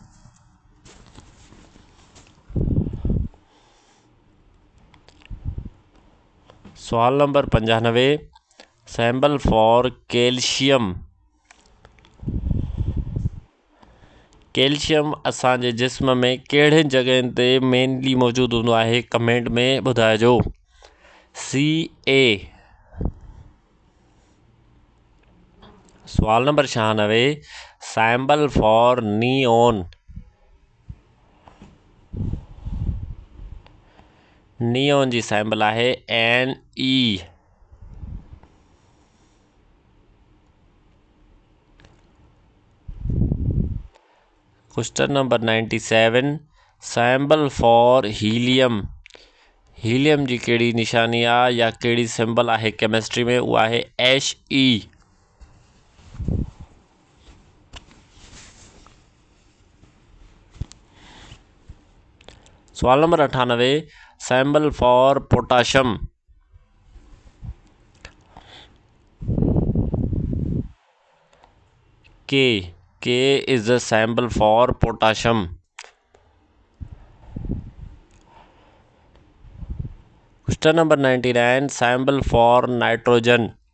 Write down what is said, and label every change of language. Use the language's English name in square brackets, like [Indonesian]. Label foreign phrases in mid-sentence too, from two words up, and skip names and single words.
[Sindhi] सवाल नंबर 95, [English] symbol for calcium. [Sindhi] कैल्शियम असांजे जिस्म में कहिड़े जॻहियुनि ते मेनली मौजूदु हूंदो आहे? कमेंट में ॿुधाइजो। Ca। सवाल नंबर 96, [English] symbol for neon. [Sindhi] नियोन जी सैम्बल आहे Ne। [English] question number 97, symbol for helium. [Sindhi] हीलियम जी कहिड़ी निशानी आहे या कहिड़ी सिंबल आहे केमिस्ट्री में? उहा आहे He। सवाल नंबर 98, [English] symbol for potassium. K is the symbol for potassium। question number 99, symbol for nitrogen।